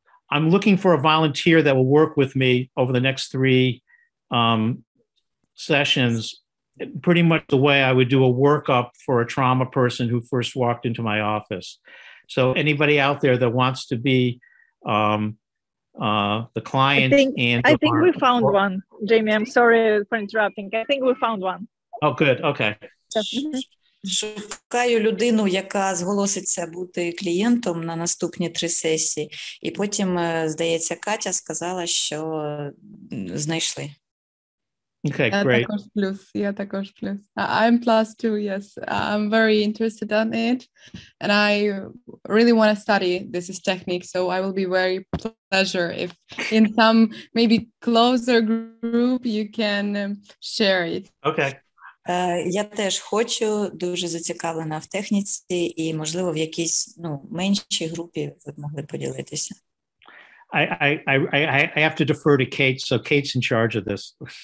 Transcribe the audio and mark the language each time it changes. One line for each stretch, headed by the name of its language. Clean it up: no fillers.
English: I'm looking for a volunteer that will work with me over the next 3 sessions, pretty much the way I would do a workup for a trauma person who first walked into my office. So anybody out there that wants to be the client, I think we found one, Jamie. I'm sorry for interrupting. I think we found one. Oh, good. Okay.
Ukrainian: Шукаю людину, яка зголоситься бути клієнтом на наступні 3 сесії. І потім, здається, Катя сказала, що знайшли.
English: Okay, great.
Ukrainian: Я також плюс.
English: I'm plus 2, yes. I'm very interested in it. And I really want to study this technique. So I will be very pleasure if in some maybe closer group you can share it. Okay.
Ukrainian: Я теж хочу, дуже зацікавлена в техніці і, можливо, в якійсь, ну, меншій групі ви б могли поділитися.
English: I have to defer to Kate, so Kate's in charge of this.